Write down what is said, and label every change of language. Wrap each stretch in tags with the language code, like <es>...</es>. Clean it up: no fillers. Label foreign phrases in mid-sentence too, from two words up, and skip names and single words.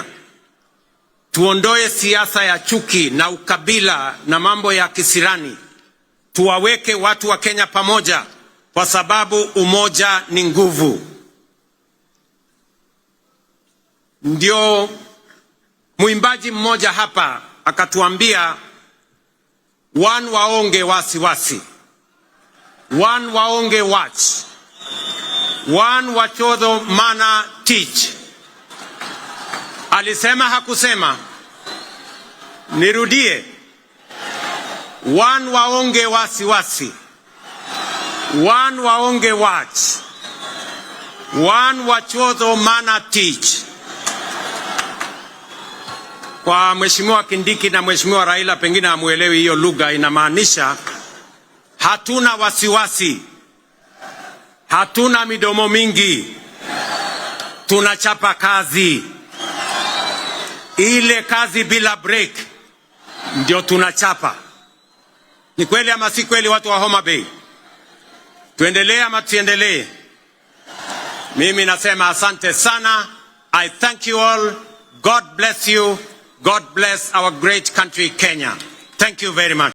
<sw>Tuondoe siasa ya chuki na ukabila na mambo ya kisirani. Tuwaweke watu wa Kenya pamoja, kwa sababu umoja ni nguvu. Ndio muimbaji mmoja hapa akatuambia,</sw> <luo>one waonge wasiwasi, one waonge watch, one wachodho mana teach.</luo> <sw>Alisema hakusema? Nirudie.</sw> <luo>One waonge wasiwasi, one waonge watch, one wachodho mana teach.</luo> <sw>Kwa Mheshimiwa Kindiki na Mheshimiwa Raila pengine hamuelewi hiyo lugha. Inamaanisha hatuna wasiwasi, hatuna midomo mingi, tunachapa kazi. Ile kazi bila break ndio tunachapa. Ni kweli ama si kweli, watu wa Homabay? Tuendelee ama tuendelee? Mimi nasema asante sana.</sw> <en>I thank you all. God bless you. God bless our great country, Kenya. Thank you very much.</en>